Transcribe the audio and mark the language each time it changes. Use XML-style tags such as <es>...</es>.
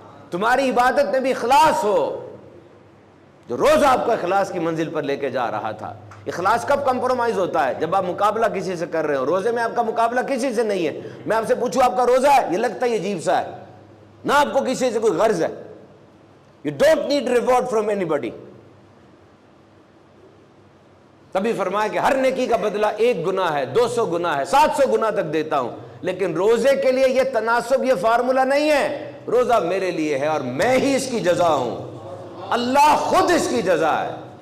<ur>تمہاری عبادت میں بھی اخلاص ہو، جو روز آپ کو اخلاص کی منزل پر لے کے جا رہا تھا. اخلاص کب کمپرومائز ہوتا ہے؟ جب آپ مقابلہ کسی سے کر رہے ہو. روزے میں آپ کا مقابلہ کسی سے نہیں ہے. میں آپ سے پوچھوں آپ کا روزہ ہے، یہ لگتا ہے یہ عجیب سا ہے، نہ آپ کو کسی سے کوئی غرض ہے.</ur> <en>You don't need reward from anybody.</en> <ur>تبھی فرمایا کہ ہر نیکی کا بدلہ 1 گناہ ہے، 200 گناہ ہے، 700 گناہ تک دیتا ہوں. لیکن روزے کے لیے یہ تناسب، یہ فارمولہ نہیں ہے. روزہ میرے لیے ہے اور میں ہی اس کی جزا ہوں، اللہ خود اس کی جزا ہے.</ur>